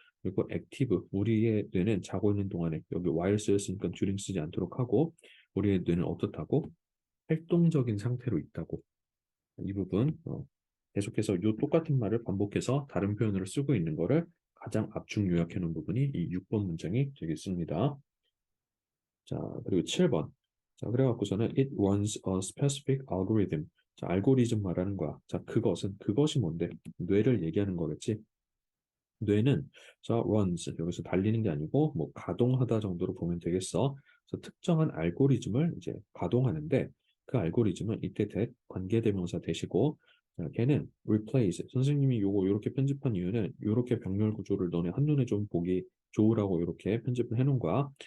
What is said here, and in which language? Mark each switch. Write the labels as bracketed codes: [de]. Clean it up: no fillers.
[ko] 그리고 active 우리의 뇌는 자고 있는 동안에 여기 while 쓰였으니까 during 쓰지 않도록 하고 우리의 뇌는 어떻다고? 활동적인 상태로 있다고. 이 부분 계속해서 이 똑같은 말을 반복해서 다른 표현으로 쓰고 있는 거를 가장 압축 요약해 놓은 부분이 이 6번 문장이 되겠습니다. 자, 그리고 7번. 자, 그래갖고서는 [en] it runs a specific algorithm. [ko] 자, 알고리즘 말하는 거야. 자, 그것이 뭔데? 뇌를 얘기하는 거겠지. 뇌는 자, runs 여기서 달리는 게 아니고 뭐 가동하다 정도로 보면 되겠어. 그래서 특정한 알고리즘을 이제 가동하는데 그 알고리즘은 이때 that 관계대명사 대시고 자, 걔는 replace 선생님이 요거 요렇게 편집한 이유는 요렇게 병렬 구조를 너네 한눈에 좀 보기 좋으라고 이렇게 편집을 해놓은 거야.